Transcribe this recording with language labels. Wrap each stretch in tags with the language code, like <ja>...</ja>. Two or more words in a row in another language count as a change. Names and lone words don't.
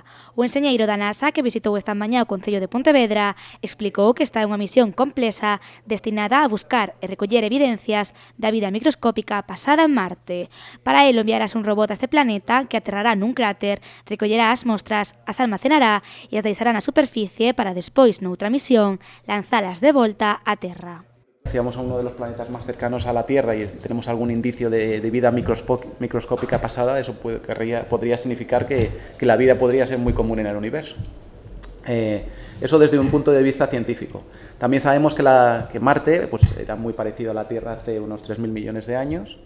<gl>O enxeñeiro da NASA que visitou esta mañá o Concello de Pontevedra explicou que esta é unha misión complexa destinada a buscar e recoller evidencias da vida microscópica pasada en Marte. Para ello enviarás un robot a este planeta que aterrará nun cráter, recollerá as mostras, as almacenará e as deixará na superficie para despois, noutra misión, lanzalas de volta á Terra.</gl> <es>Si vamos a uno de los planetas más cercanos a la Tierra y tenemos algún indicio de vida microscópica pasada, eso podría significar que la vida podría ser muy común en el universo. Eso desde un punto de vista científico. También sabemos que Marte pues, era muy parecido a la Tierra hace unos 3.000 millones de años.</es>